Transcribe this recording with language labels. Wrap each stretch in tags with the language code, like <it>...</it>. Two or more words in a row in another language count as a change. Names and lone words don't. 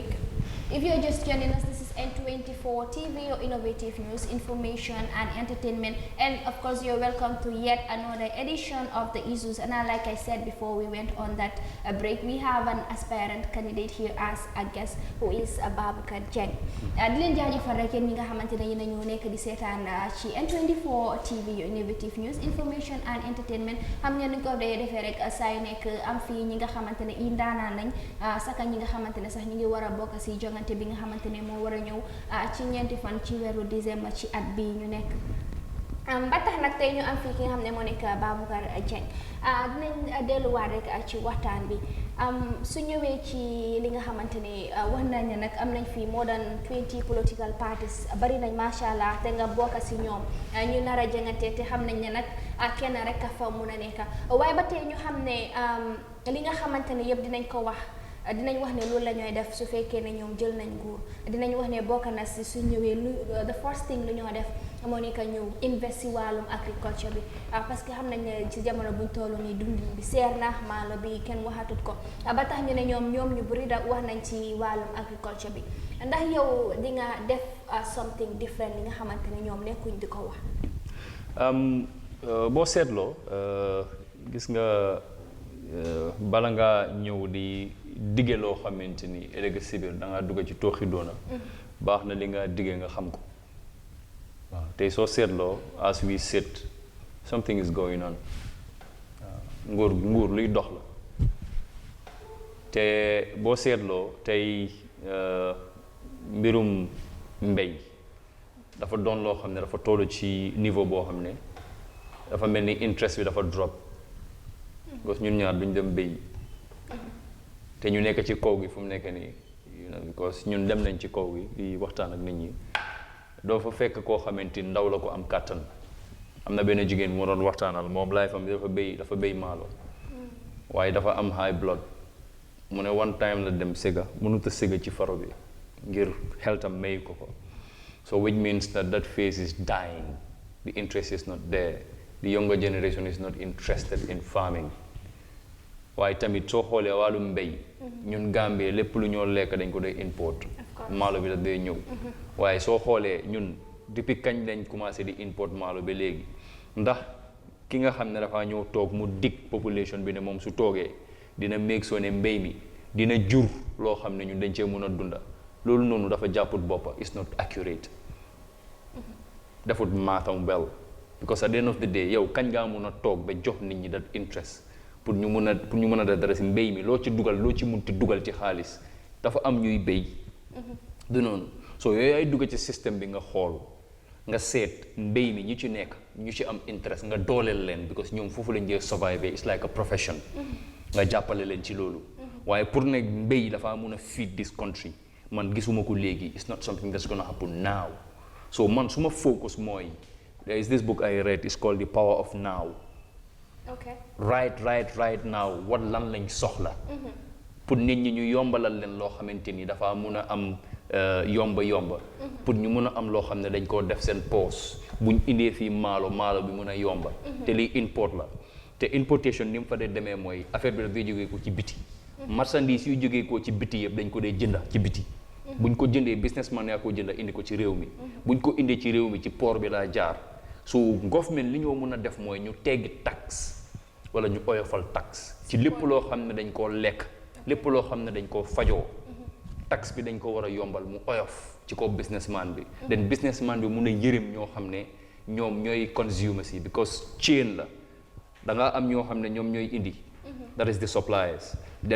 <en>If you're just joining us, this is N24 TV, your innovative news, information and entertainment. And of course, you're welcome to yet another edition of the issues. And like I said before we went on that break, we have an aspirant candidate here as a guest who is Babucarr Jeng.</en> <wo>Di leen jaajëfal rek yéen ñi nga xamante ne yéen a ñu nekk di seetaan ci N24 TV,</wo> <en>your innovative news, information and entertainment.</en> <wo>Xam ngeen ni ko defee rek saa yu nekk am fii ñi nga xamante ne i ndaanaan lañ saka ñi nga xamante ne sax ñu ngi war a bokk si jongante bi nga xamante ne moo war a ñëw ci ñeenti fan ci weeru décembre ci at bi ñu nekk. Ba tax nag tey ñu am fii ki nga xam ne moo nekk Babucarr Jeng. Dinañ delluwaat rek ci waxtaan bi su ñëwee ci li nga xamante ne wax nañ ne nag am nañ fii</wo> <en>more than 20 political parties</en> <wo>bari nañ</wo> <ar>ما شاء الله</ar> <wo>te nga bokk si ñoom ñu nar a jëngante te xam nañ ne nag kenn rek a fa mun a nekk waaye ba tey ñu xam ne li nga xamante ne yëpp dinañ ko wax. Dinañ wax ne loolu la ñooy def su fekkee ne ñoom jël nañ nguur dinañ wax ne bokk na si su ñëwee lu</wo> <en>the first thing</en> <wo>lu ñoo def moo nekk ñu invest si wàllum agriculture bi parce que xam nañ ne ci jamono buñ toll nii dundin bi seer na maalo bi kenn waxatut ko ba tax ñu ne ñoom ñu bëri da wax nañ ci wàllum agriculture bi ndax yow di nga def</wo> <en>something different</en> <wo>li nga xamante ne ñoom nekkuñ di ko wax. boo seetloo gis nga bala nga ñëw di dige loo xamante ni ëllëg si biir da ngaa dugg ci tooxi doona baax na li nga dige nga xam ko waaw tey soo seetloo</wo> <en>as we sit something is going on</en> <wo>nguur luy dox la te boo seetloo tey mbirum mbéy dafa doon loo xam ne dafa toll ci niveau boo xam ne dafa mel ni interest bi dafa drop parce que ñun ñaar duñ dem béy te ñu nekk ci kaw gi fu mu nekk nii because ñun dem nañ ci kaw gi di waxtaan ak nit ñi doo fa fekk koo xamante ni ndaw la ko am kàttan am na benn jigéen moo doon waxtaanal moom laay fam dafa béy maalo waaye dafa am</wo> <en>high blood</en> <wo>mu ne</wo> <en>one time</en> <wo>la dem sëga mënut a sëga ci faro bi ngir xeltam may ko ko so</wo> <en>which means that phase is dying, the interest is not there, the younger generation is not interested in farming.</en> <wo>Waaye tamit soo xoolee wàllum mbéy ñun Gambie lépp lu ñoo lekk dañ ko dee import maalo bi da dee ñëw waaye soo xoolee ñun depuis kañ lañ commencé di import maalo bi léegi ndax ki nga xam ne dafa ñëw toog mu dig population bi ne moom su toogee dina make sure ne mbéy mi dina jur loo xam ne ñun dañ cee mën a dunda loolu noonu dafa jàpput boppa</wo> <en>is not accurate</en> <wo>defut maatam</wo> <en>well because at the end of the day</en> <wo>yow kañ ngaa mën a toog ba jox nit ñi</wo> <en>that interest</en> <wo>pour ñu mën a def dara si mbéy mi loo ci dugal loo ci munti dugal ci xaalis dafa am ñuy béy du noonu so yooyu ay dugg ci système bi nga xool nga seet mbéy mi ñu ci nekk ñu ci am interest nga dooleel leen because ñoom foofu lañ jee survive</wo> <en>it's like a profession</en> <wo>nga jàppale leen ci loolu waaye pour ne mbéy dafa mun a</wo> <en>feed this country</en> <wo>man gisuma ko léegi</wo> <en>it's not something that's gonna happen now</en> <wo>so man suma focus mooy</wo> <en>there is this book I read it's called The Power of Now. Okay. Right now what</en> <wo>lan lañ soxla pour nit ñi ñu yombalal leen loo xamante ni dafa mun a am yomba pour ñu mën a am loo xam ne dañ koo def seen poos buñ indee fii maalo bi mën a yomba te lii import la te importation ni mu fa dee demee mooy affaire bi daf dee jógee ko ci biti marchandise yu jógee ko ci biti yëpp dañ ko dee jënda ci biti buñ ko jëndee businessman yaa ko jënda indi ko ci réew mi buñ ko indee ci réew mi ci port bi laa jaar so government li ñoo mën a def mooy ñu teggi tax wala ñu oyofal tax ci lépp loo xam ne dañ koo lekk lépp loo xam ne dañ koo fajoo tax bi dañ ko war a yombal mu oyof ci ko businessman bi then businessman bi mun a yërëm ñoo xam ne ñoom ñooy consumers yi because chain la da nga am ñoo xam ne ñoom ñooy indi</wo> <en>that is the suppliers then</en>